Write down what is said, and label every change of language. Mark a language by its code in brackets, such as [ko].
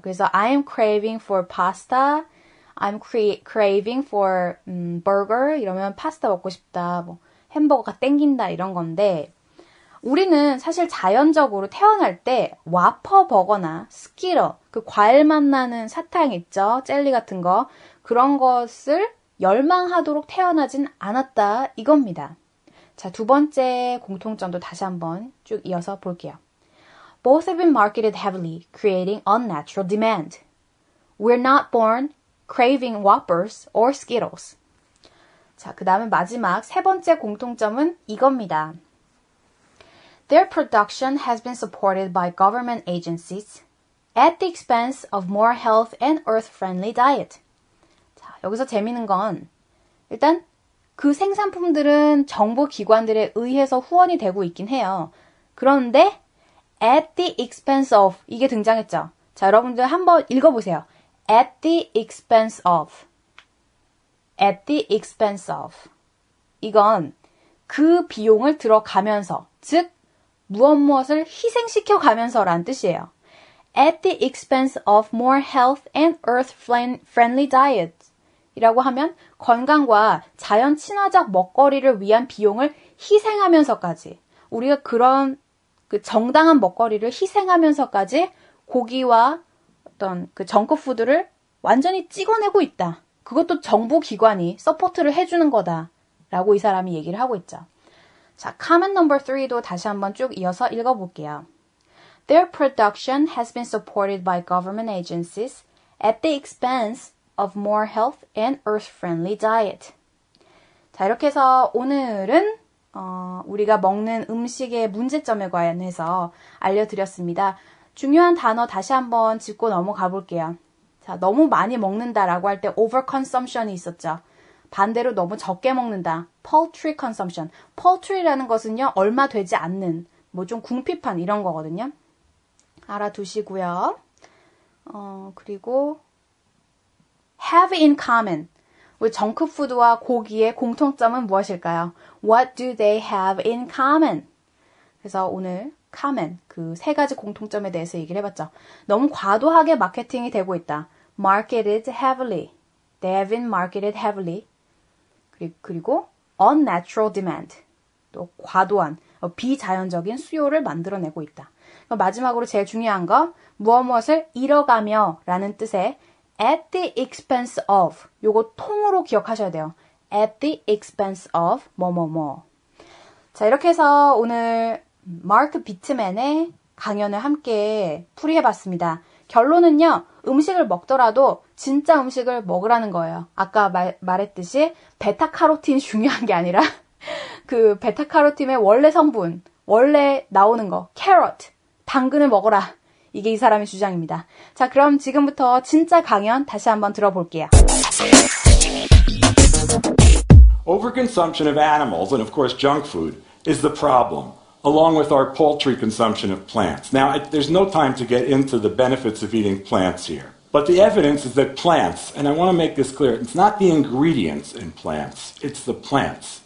[ko] 그래서 [en] I'm craving for pasta, I'm craving for burger [ko] 이러면 파스타 먹고 싶다, 뭐 햄버거가 땡긴다 이런 건데 우리는 사실 자연적으로 태어날 때 와퍼 버거나 스키러 그 과일 맛 나는 사탕 있죠? 젤리 같은 거 그런 것을 열망하도록 태어나진 않았다 이겁니다. 자, 두 번째 공통점도 다시 한번 쭉 이어서 볼게요. [en] Both have been marketed heavily, creating unnatural demand. We're not born craving Whoppers or Skittles. [ko] 자, 그 다음에 마지막 세 번째 공통점은 이겁니다. [en] Their production has been supported by government agencies at the expense of more health and earth-friendly diet. [ko] 자, 여기서 재미있는 건 일단 그 생산품들은 정부 기관들에 의해서 후원이 되고 있긴 해요. 그런데 [en] at the expense of [ko] 이게 등장했죠. 자, 여러분들 한번 읽어보세요. [en] at the expense of [ko] at the expense of 이건 그 비용을 들어가면서 즉 무엇을 희생시켜 가면서라는 뜻이에요. [en] at the expense of more health and earth-friendly diet [ko] 이라고 하면 건강과 자연 친화적 먹거리를 위한 비용을 희생하면서까지 우리가 그런 그 정당한 먹거리를 희생하면서까지 고기와 어떤 그 정크푸드를 완전히 찍어내고 있다. 그것도 정부 기관이 서포트를 해주는 거다라고 이 사람이 얘기를 하고 있죠. 자, comment number 3도 다시 한번 쭉 이어서 읽어볼게요. [en] Their production has been supported by government agencies at the expense of more health and earth-friendly diet. [ko] 자, 이렇게 해서 오늘은 우리가 먹는 음식의 문제점에 관해서 알려드렸습니다. 중요한 단어 다시 한번 짚고 넘어가 볼게요. 자, 너무 많이 먹는다라고 할 때 overconsumption이 있었죠. 반대로 너무 적게 먹는다. [en] paltry consumption. [ko] paltry라는 것은요, 얼마 되지 않는, 뭐 좀 궁핍한 이런 거거든요. 알아두시고요. 그리고 [en] have in common. [ko] 우리 정크푸드와 고기의 공통점은 무엇일까요? [en] What do they have in common? [ko] 그래서 오늘 common, 그 세 가지 공통점에 대해서 얘기를 해봤죠. 너무 과도하게 마케팅이 되고 있다. [en] Marketed heavily. They have been marketed heavily. [ko] 그리고 [en] unnatural demand. [ko] 또 과도한, 비자연적인 수요를 만들어내고 있다. 마지막으로 제일 중요한 거, 무엇을 잃어가며 라는 뜻의 [en] at the expense of. [ko] 요거 통으로 기억하셔야 돼요. [en] at the expense of [ko] 뭐뭐뭐. 자, 이렇게 해서 오늘 마크 비트맨의 강연을 함께 풀이해봤습니다. 결론은요, 음식을 먹더라도 진짜 음식을 먹으라는 거예요. 아까 말했듯이 베타카로틴이 중요한 게 아니라 그 베타카로틴의 원래 성분, 원래 나오는 거, 캐럿, 당근을 먹어라. 이게 이 사람의 주장입니다. 자, 그럼 지금부터 진짜 강연 다시 한번 들어볼게요. [en] Overconsumption of animals, and of course junk food, is the problem, along with our paltry consumption of plants. Now, there's no time to get into the benefits of eating plants here. But the evidence is that plants, and I want to make this clear, it's not the ingredients in plants, it's the plants.